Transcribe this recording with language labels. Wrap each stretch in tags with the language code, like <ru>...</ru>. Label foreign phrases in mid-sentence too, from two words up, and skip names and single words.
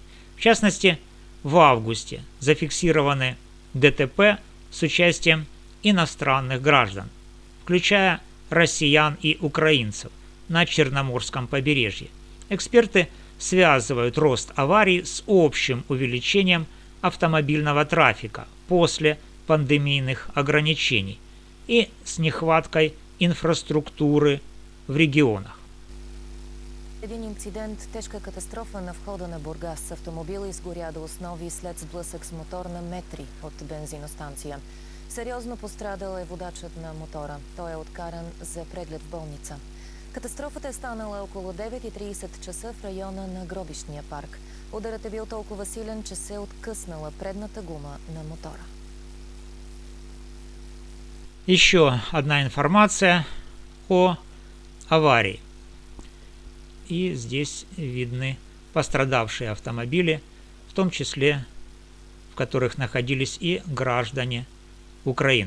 <ru>В частности, в августе зафиксированы ДТП с участием иностранных граждан, включая россиян и украинцев, на Черноморском побережье. Эксперты связывают рост аварий с общим увеличением автомобильного трафика после пандемийных ограничений и с нехваткой инфраструктуры в регионах.</ru> <bg>Един инцидент, тежка катастрофа на входа на Бургас. Автомобила изгоря до основи след сблъсък с мотор на метри от бензиностанция. Сериозно пострадал е водачът на мотора. Той е откаран за преглед в болница. Катастрофата е станала около 9:30 часа в района на гробищния парк. Ударът е бил толкова силен, че се е откъснала предната гума на мотора.</bg> <ru>Еще одна информация о аварии. И здесь видны пострадавшие автомобили, в том числе в которых находились и граждане Украины.</ru>